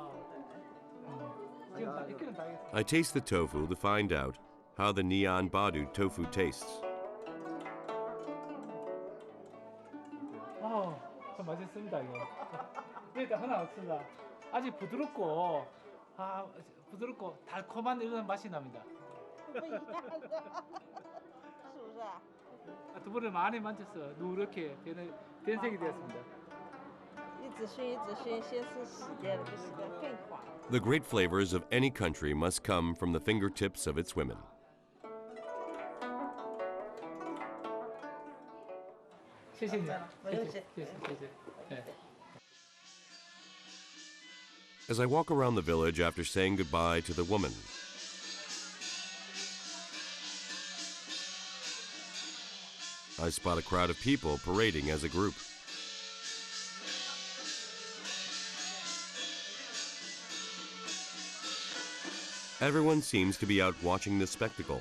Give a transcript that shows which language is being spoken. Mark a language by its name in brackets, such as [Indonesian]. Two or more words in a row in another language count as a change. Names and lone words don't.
[English] I taste the tofu to find out how the Badu tofu tastes. [Korean] 참 맛있습니다 이거. 일단 [Chinese] 很好吃的. [Korean] 아주 부드럽고 부드럽고 달콤한 이런 맛이 납니다. [Chinese] 不一样的，是不是啊？ [Korean] 두부를 많이 만져서 누렇게 변색이 되었습니다. [Chinese] 一直熏，一直熏，先是洗掉了，就洗得更滑。 [English] The great flavors of any country must come from the fingertips of its women. [Chinese] 谢谢你，不用谢。谢谢。 [English] As I walk around the village after saying goodbye to the woman, I spot a crowd of people parading as a group. Everyone seems to be out watching this spectacle.